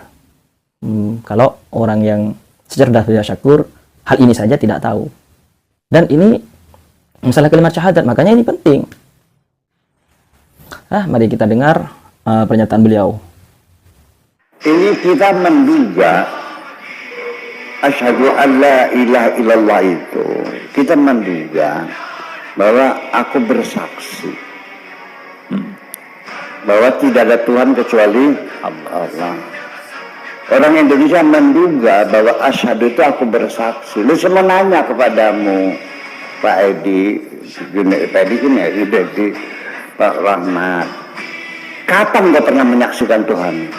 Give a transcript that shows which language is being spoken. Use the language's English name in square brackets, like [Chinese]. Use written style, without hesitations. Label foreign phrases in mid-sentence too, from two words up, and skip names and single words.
[Indonesian] Kalau orang yang secerdas Buya Syakur, hal ini saja tidak tahu. Dan ini masalah kalimat syahadat, makanya ini penting. Mari kita dengar pernyataan beliau. Ini kita menduga [Arabic] أشهد أن لا إله إلا الله [Indonesian] itu, kita menduga bahwa aku bersaksi bahwa tidak ada Tuhan kecuali Allah. Orang Indonesia menduga bahwa asyhadu itu aku bersaksi. Lu semua nanya kepadamu, Pak Edi, Pak Rahmat, kapan kau pernah menyaksikan Tuhan?